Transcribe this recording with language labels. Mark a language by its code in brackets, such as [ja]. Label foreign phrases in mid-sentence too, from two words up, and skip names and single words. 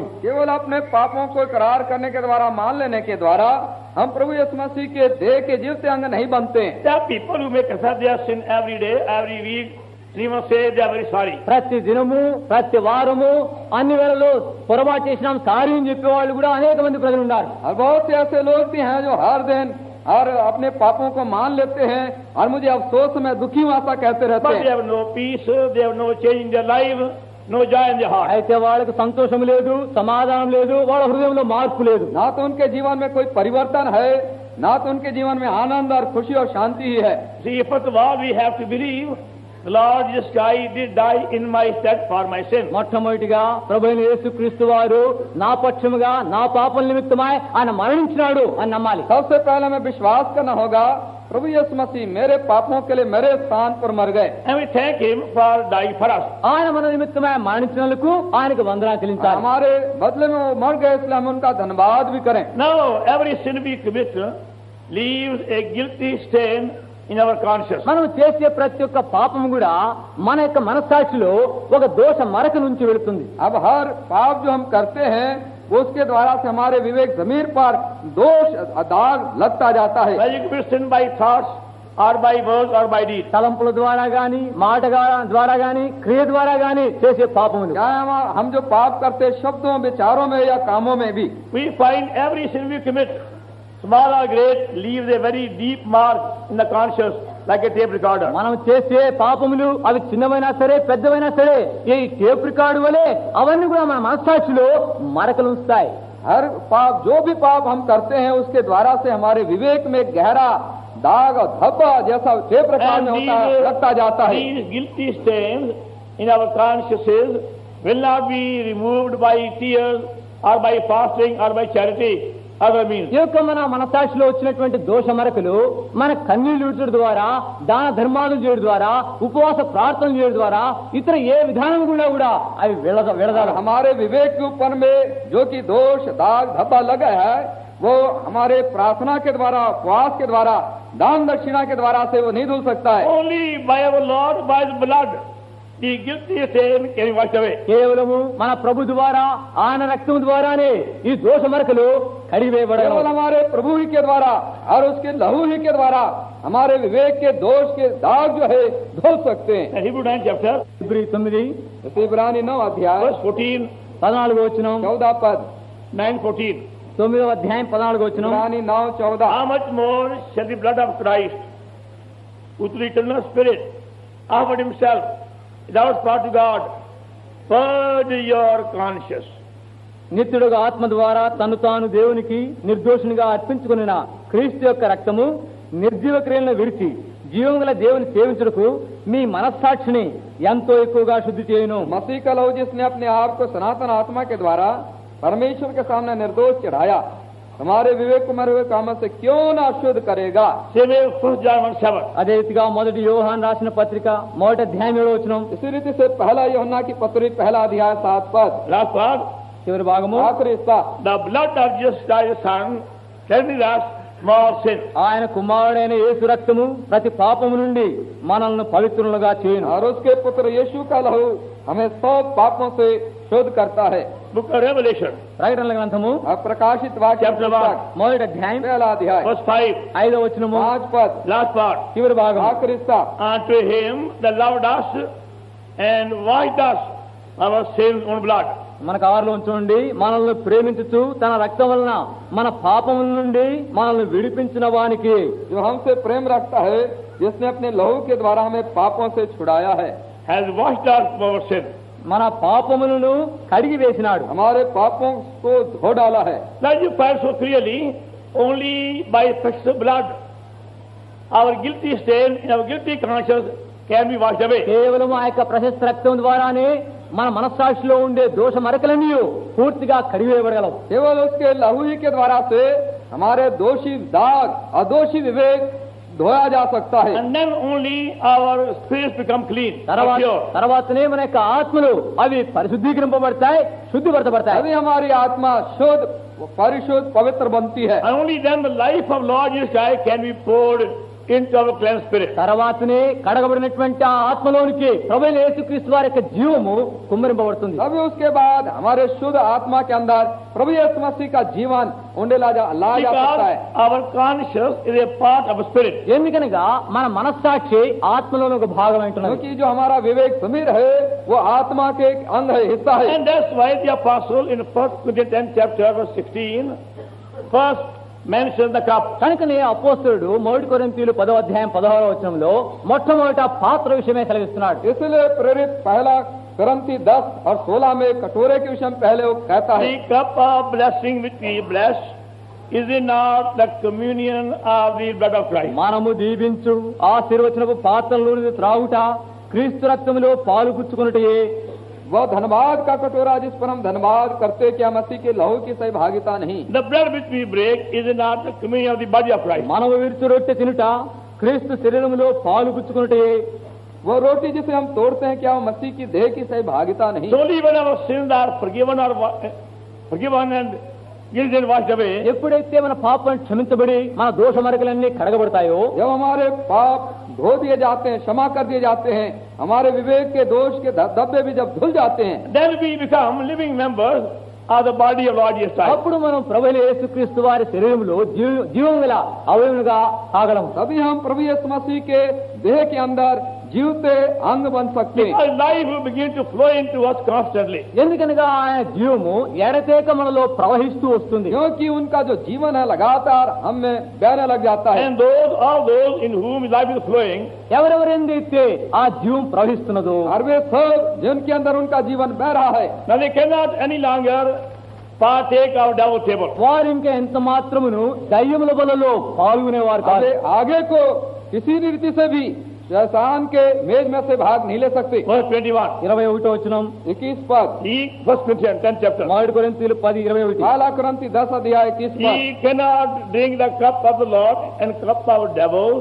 [hi] केवल अपने पापों को इकरार करने के द्वारा, मान लेने के द्वारा हम प्रभु यीशु मसीह के देह के जीवते अंग नहीं बनते. [en] There are people who may confess their sin every day, every week, and even say they are very sorry. [te] ప్రతి దినము ప్రతి వారము అన్ని వేళలో పొరపాటు చేసినాం సారీ అని చెప్పేవాళ్ళు కూడా అనేక మంది ప్రజలు ఉన్నారు. [hi] और बहुत से ऐसे लोग भी हैं जो हर दिन और अपने पापों को मान लेते हैं और मुझे अफसोस में दुखी हूं ऐसा कहते रहते [en] But they [hi] हैं. [en] have no peace, they have no change in their life, no joy in their heart. [te] అయితే వాళ్ళకి సంతోషం లేదు, సమాధానం లేదు, వాళ్ళ హృదయంలో మార్పు లేదు. [hi] ना तो उनके जीवन में कोई परिवर्तन है, ना तो उनके जीवन में आनंद और खुशी और शांति ही है. [en] See, first of all, we have to believe the Lord Jesus Christ did die in my stead for my sin. [te] మొట్టమొదటిగా ప్రభువైన యేసుక్రీస్తు వారు నా పక్షముగా నా పాపల నిమిత్తమై ఆయన మరణించినాడు అని నమ్మాలి. [hi] सबसे पहले हमें विश्वास करना होगा, प्रभु यीशु मसीह मेरे पापों के लिए मेरे स्थान पर मर गए. [en] And we thank Him for dying for us. [te] ఆయన మన నిమిత్తమై మరణించినందుకు ఆయనకు వందనాలు చెల్లించాలి. [hi] हमारे बदले में वो मर गए, इसलिए हम उनका धन्यवाद भी करें. [en] Now, every sin we commit leaves a guilty stain in our conscience. [te] మనం చేసే ప్రతి ఒక్క పాపం కూడా మన యొక్క మనస్సాక్షిలో ఒక దోష మరక నుంచి వెళుతుంది. [hi] अब हर पाप जो हम करते हैं उसके द्वारा से हमारे विवेक जमीर पर दोष दाग लगता जाता है. [en] When you commit sin by thoughts or by words or by deed. [te] తలంపుల ద్వారా గాని మాట ద్వారా గాని క్రియ ద్వారా గాని చేసే పాపములు. [hi] क्या हम जो पाप करते शब्दों विचारों में या कामों में भी, [en] We find every sin we commit, small or great, leaves a very deep mark in the conscience like a tape recorder. [te] మనం చేసే పాపములు అవి చిన్నవైనా సరే పెద్దవైనా సరే ఈ [en] tape record [te] వలె అవన్నీ కూడా మన మనస్సాక్షిలో మరకలు ఉంచుతాయి. [hi] हर पाप, जो भी पाप हम करते हैं उसके द्वारा से हमारे विवेक में गहरा दाग और धब्बा जैसा [en] tape record [hi] में होता है, लगता जाता है. [en] These guilty stains in our consciences will not be removed by tears or by fasting or by charity. Other means. [te] ఈ యొక్క మన మనసాక్షిలో వచ్చినటువంటి దోష మరకలు మన కన్నీళ్లు విడుచడం ద్వారా, దాన ధర్మాలు చేయడం ద్వారా, ఉపవాస ప్రార్థన చేయడం ద్వారా, ఇతర ఏ విధానం కూడా అవి విడదాలి. [hi] हमारे विवेक के ऊपर में जो कि दोष दाग धब्बा लगा है वो हमारे प्रार्थना के द्वारा, उपवास के द्वारा, दान दक्षिणा के द्वारा से वो नहीं धुल सकता है. [en] Only by our Lord, by the blood, the guilty stain can be washed away. [te] కేవలము మన ప్రభు ద్వారా, ఆయన రక్తం ద్వారానే ఈ దోష మరకలు కడిగివేయబడగలవు. [hi] केवल हमारे प्रभु ही के द्वारा और उसके लहू ही के द्वारा हमारे विवेक के दोष के दाग जो है धो सकते हैं. [en] And Hebrew 9 chapter, [te] ఫిబ్రవరి 9 [hi] इब्रानी 9 अध्याय [en] verse 14, [te] 14వ వచనం, [hi] 14 पद, 9:14. [te] 9వ అధ్యాయం 14వ వచనం. [hi] इब्रानी 9 14. [en] How much more shall the blood of Christ, who through the eternal Spirit offered himself without spot to God, purge your conscience. [te] నిత్యుడుగా ఆత్మ ద్వారా తను తాను దేవునికి నిర్దోషునిగా అర్పించుకున్న క్రీస్తు యొక్క రక్తము నిర్జీవ క్రియలను విడిచి జీవం గల దేవుని సేవించుటకు మీ మనస్సాక్షిని ఎంతో ఎక్కువగా శుద్ధి చేయును. [hi] मसीह का लहू जिसने अपने आप को सनातन आत्मा के द्वारा परमेश्वर के सामने निर्दोष चढ़ाया, हमारे विवेक को मरे हुए कामों से क्यों ना शुद्ध करेगा. [en] Same way 1 John 1:7. [te] అదే రీతిగా మొదటి యోహాను రాసిన పత్రిక 1వ అధ్యాయం 7వ వచనం. [hi] इसी रीति से पहला यूहन्ना की पत्री 1 अध्याय 7 पद, [en] Last part, [te] చివరి భాగము, [hi] आखिरी हिस्सा. [en] the blood of Jesus Christ, His Son, cleanses us from all sin. [te] ఆయన కుమారుడైన యేసు రక్తము ప్రతి పాపము నుండి మనల్ని పవిత్రులుగా చేయును. [hi] और उसके पुत्र यीशु का लहू हमें सब पापों से शुद्ध करता है. [en] Book of Revelation, [te] ప్రకటనల గ్రంథము [hi] और प्रकाशित वाक्य [en] Chapter 1. [te] మొదటి అధ్యాయం [hi] 1 अध्याय [en] verse 5, [te] 5వ వచనము, [hi] 5 पद, [en] last part. [te] చివరి భాగం. [hi] आखिरी हिस्सा. [en] Unto him that loved us and washed us our sins own blood. [te] మన కారులో ఉంచండి, మనల్ని ప్రేమించుచు తన రక్తం వలన మన పాపముల నుండి మనల్ని విడిపించిన వానికి, [hi] जो हमसे प्रेम रखता है, जिसने अपने लहू के द्वारा हमें पापों से छुड़ाया है, [en] has washed us from our sin. [te] మన పాపములను కడిగి వేసినాడు. [hi] हमारे पापों को धो डाला है. [en] Now you find so clearly, only by precious blood, our guilty stain in our guilty conscience can be washed away. [te] కేవలం ఆ యొక్క ప్రశస్త రక్తం ద్వారానే మన మనస్సాక్షిలో ఉండే దోష మరకలన్నీ పూర్తిగా కడిగివేయబడగలవు. [hi] केवल उसके लहू ही के द्वारा से हमारे दोषी दाग, अदोषी विवेक धोया जा सकता है. [en] And then only our spirits become clean, or pure. [te] తర్వాతనే మన యొక్క ఆత్మలు అవి పరిశుద్ధీకరింపబడతాయి, శుద్ధిపరచబడతాయి. [hi] तभी हमारी आत्मा शुद्ध, परिशुद्ध, पवित्र बनती है. [en] And only then the life of Lord Jesus Christ can be poured into our cleansed spirit. [te] తర్వాతనే కడగబడినటువంటి ఆ ఆత్మలోనికి ప్రభువైన యేసుక్రీస్తు వారి యొక్క జీవము కుమ్మరింపబడుతుంది. [hi] तभी उसके बाद हमारे शुद्ध आत्मा के अंदर प्रभु यीशु मसीह का जीवन लाया जा सकता है. [en] Because our conscience is a part of spirit. [te] ఎందుకనగా మన మనస్సాక్షి ఆత్మలోని ఒక భాగం అంటున్నది. [hi] क्योंकि जो हमारा विवेक समीर है वो आत्मा के एक अंग है, हिस्सा है. [en] And that's why the apostle in 1 Corinthians 10 chapter verse 16 first mentions the cup. [te] కనుకనే అపోస్తలుడు 1 కొరింథీయులు 10వ అధ్యాయం 16వ వచనంలో మొట్టమొదట పాత్ర విషయమే సెలవిస్తున్నాడు. [hi] इसलिए प्रेरित पहला करंती 10 और 16 में कटोरे के विषय में पहले वो कहता है, [en] The cup of blessing which we bless is it not the communion of the blood of Christ? [te] మనము దీవించు ఆశీర్వచనపు పాత్రలోని త్రాగుట క్రీస్తు రక్తములో పాలు పుచ్చుకొనుటే. [hi] वह धन्यवाद का कटोरा जिस पर हम धन्यवाद करते, क्या मसीह के लहू की सही भागीता नहीं? [en] The blood which we break is it not the communion of the body of Christ? [te] మనము విరుచు రొట్టె తినుట క్రీస్తు శరీరములో పాలు పుచ్చుకొనుటే. [hi] वो रोटी जिसे हम तोड़ते हैं, क्या वो मसीह की देह की सही भागीता नहीं? [en] So only when our sins are forgiven and guilt is washed away, [te] ఎప్పుడైతే మన పాపం క్షమించబడి మన దోష మరకలన్నీ కడగబడతాయో, [hi] जब हमारे पाप धो दिए जाते हैं, क्षमा कर दिए जाते हैं, हमारे विवेक के दोष के धब्बे भी जब धुल जाते हैं, [en] then we become living members of the body of Lord Jesus Christ. [te] అప్పుడు మనం ప్రభు యేసుక్రీస్తు వారి శరీరంలో జీవం గల అవయవులుగా ఆగలం. [hi] तभी हम प्रभु यीशु मसीह के देह के अंदर जीवते अंग बन सकते हैं. [en] Because life will begin to flow into us constantly. [te] ఎందుకనగా ఆయన జీవము ఎడతెగక మనలో ప్రవహిస్తూ వస్తుంది. [hi] क्योंकि उनका जो जीवन है लगातार हम में बहने लग जाता है. [en] And all those in whom life is flowing, [te] ఎవరెవరైతే ఆ జీవం ప్రవహిస్తున్నదో [hi] और वे सब जिनके अंदर उनका जीवन बह रहा है, [en] now they cannot any longer partake of devil table. [te] వారు ఇంకా ఎంత మాత్రమును దయ్యముల బలలో పాల్గొనేవారు కాదు. [hi] आगे को किसी भी रीति से भी शैतान के मेज में से भाग नहीं ले सकते. [en] Verse 21. [te] 21వ వచనం [hi] 21 पद. [en] He, 1 Corinthians 10 chapter. [te] మొదటి కొరింథీయులు 10:21. [hi] पहला कुरिन्थी 10 अध्याय 21 पद. [en] He cannot drink the cup of the Lord and cup of devils.